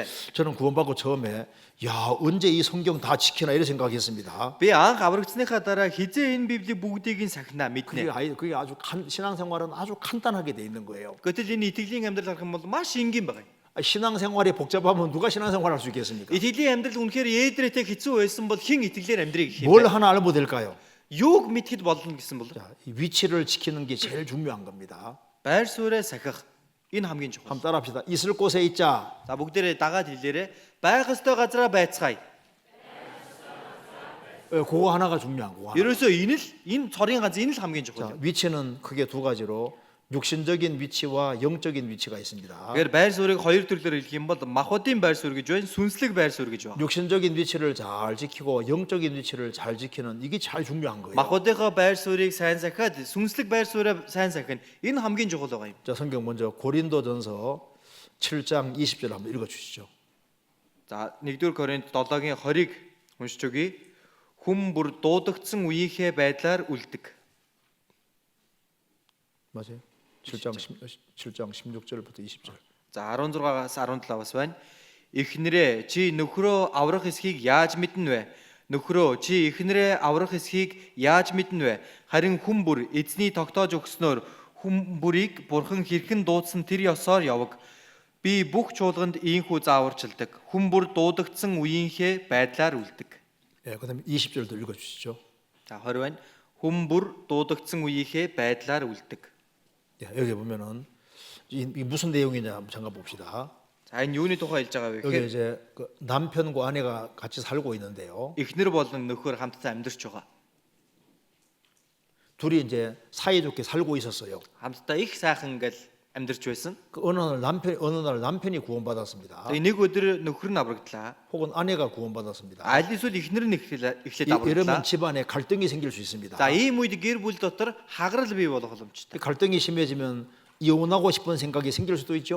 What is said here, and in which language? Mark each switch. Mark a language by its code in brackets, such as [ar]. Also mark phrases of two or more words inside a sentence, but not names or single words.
[ko] 저는 구원받고 처음에 야 언제 이 성경 다 지키나 이런 생각했습니다. [mn] Би анх аврагдсныхаа дараа хизээ энэ Библийн бүгдийг нь сахина мэднэ. [ko] 그게 아주 신앙생활은 아주 간단하게 돼 있는 거예요. [mn] Гэтэл энэ итгэлийн амьдрал харах юм бол маш энгийн байна. [ko] 신앙생활이 복잡하면 누가 신앙생활 할 수 있겠습니까? [mn] Итгэлийн амьдрал үнэхээр ээдрээтэй хэцүү байсан бол хэн итгэлээр амьдрыг гэх юм [ko] 뭘 [mn] бэ? [ko] 하나 알면 될까요? [mn] Юуг мэдхэд болно гэсэн бол [ko] 자, 이 위치를 지키는 게 제일 중요한 겁니다. [mn] байр суурь сахих энэ хамгийн чухал. [ko] 한번 따라합시다. 있을 곳에 있자. [mn] За бүгдээрээ дагаад хэлээрээ байх ёстой газараа байцгаая. [ko] 그거 하나가 중요한 거. [mn] Ерөөсөө энэ цорын ганц энэ л хамгийн чухал. [ko] 자, 위치는 크게 두 가지로 육신적인 위치와 영적인 위치가 있습니다. [mn] Тэгэхээр байр суурийг хоёр төрлөөр хэлэх юм бол махбодын байр суурь гэж байна, сүнслэг байр суурь гэж байна. [ko] 육신적인 위치를 잘 지키고 영적인 위치를 잘 지키는 이게 제일 중요한 거예요. [mn] Махбодынхаа байр суурийг сайн сахиад сүнслэг байр суурийг сайн сахих нь энэ хамгийн чухал байгаа юм. [ko] 자, 성경 먼저 고린도전서 7장 20절 한번 읽어 주시죠. [mn] За 1-р Коринт 7-гийн 20-ыг уншиж өгье. Хүн бүр дуудагдсан үеийнхээ байдлаар үлдэг. [ko] 맞아요. 7장 16절부터 20절. [mn] За 16-аас 17 бас байна. Эхнэрээ чи нөхрөө аврах эсхийг яаж мэднэ вэ? Нөхрөө чи эхнэрээ аврах эсхийг яаж мэднэ вэ? Харин хүн бүр эзний тогтоож өгснөөр хүн бүрийг бурхан хэрхэн дуудсан тэр ёсоор яваг. Би бүх чуулганд ийхүү зааварчилдаг. Хүн бүр дуудагдсан үеийнхээ байдлаар үлдэг. [ko] 예, 그다음에 20절도 읽어 주시죠. [mn] За 20 байна. Хүн бүр дуудагдсан үеийнхээ байдлаар үлдэг. [ko] 예, 여기 보면은 이 무슨 내용이냐 한번 잠깐 봅시다. [mn] За энэ юуны тухай хэлж байгаа вэ [ko] 여기 [mn] гэхээр [ko] 이제 그 남편과 아내가 같이 살고 있는데요. [mn] эхнэр болон нөхөр хамтдаа амьдарч байгаа. [ko] 둘이 이제 사이좋게 살고 있었어요. [mn] Хамтдаа их сайхан ингээл амьдарч байсан. [ko] 그 어느 날 남편이 구원받았습니다. [mn] Тэгээ нэг өдөр нөхөр нь аврагдлаа. [ko] 혹은 아내가 구원받았습니다. [mn] Аль эсвэл эхнэр нь эхлээд [ko] 이러면 [mn] аврагдлаа. [ko] 집안에 갈등이 생길 수 있습니다. [mn] За ийм үед гэр бүл дотор хагарал бий болох боломжтой. [ko] 갈등이 심해지면 이혼하고 싶은 생각이 생길 수도 있죠.